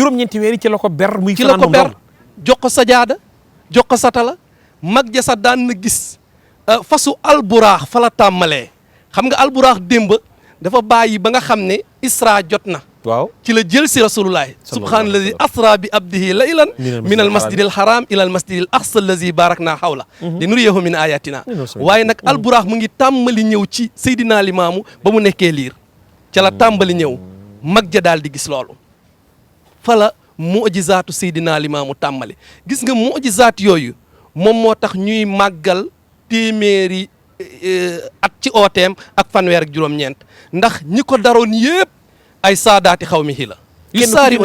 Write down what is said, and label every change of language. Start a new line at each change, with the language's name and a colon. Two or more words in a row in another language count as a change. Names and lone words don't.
Wolof: juróom-ñeenti weer yi ci la ko ber muy ci la ko ber jox ko sajaada jox ko satala mag ja sa daan na gis fasu alburaax fa la tàmmalee xam nga alburaax démb dafa bàyyi ba nga xam ne isra jot na waaw ci la jël si
Arabic: رسول الله سبحان الذي أسرى بعبده ليلا من المسجد الحرام إلى المسجد الأقصى الذي باركنا حوله لنريه من آياتنا
Wolof: waaye nag alburaax mu ngi tàmbali ñëw ci Seydina Limaamu ba mu nekkee liir ca la tàmbali ñëw mag ja daal di gis loolu fa la mujizaatu Seydina Limaamu tàmbali gis nga mujizaat yooyu moom moo tax ñuy màggal téeméeri at ci ooteem ak fanweer ak juróom-ñeent ndax ñi ko daroon yëpp ay saadaati xaw mi la yu saari